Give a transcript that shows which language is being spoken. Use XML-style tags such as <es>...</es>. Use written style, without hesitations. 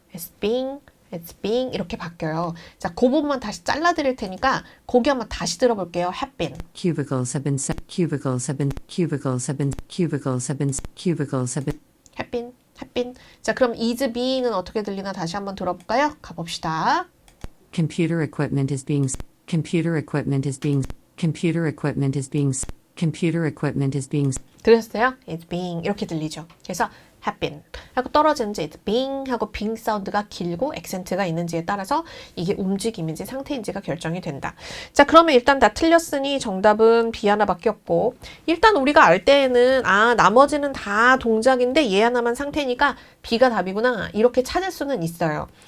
<ko>it's being 이렇게 바뀌어요. 자, 그 부분만 다시 잘라드릴 테니까 거기 한번 다시 들어볼게요.</ko> <en>have been. Cubicles have been Cubicles have been Cubicles have been Cubicles have been Cubicles have been have been.</en> <ko>자, 그럼 is being은 어떻게 들리나 다시 한번 들어볼까요? 가봅시다.</ko> <en>Computer equipment is being Computer equipment is being Computer equipment is being Computer equipment is being</en> <ko>들으셨어요? it's being 이렇게 들리죠. 그래서 have been 하고 떨어지는지 it's being 하고 being 사운드가 길고 액센트가 있는지에 따라서 이게 움직임인지 상태인지가 결정이 된다. 자, 그러면 일단 다 틀렸으니 정답은 B 하나밖에 없고 일단 우리가 알 때에는 나머지는 다 동작인데 얘 하나만 상태니까 B가 답이구나 이렇게 찾을 수는 있어요.</ko>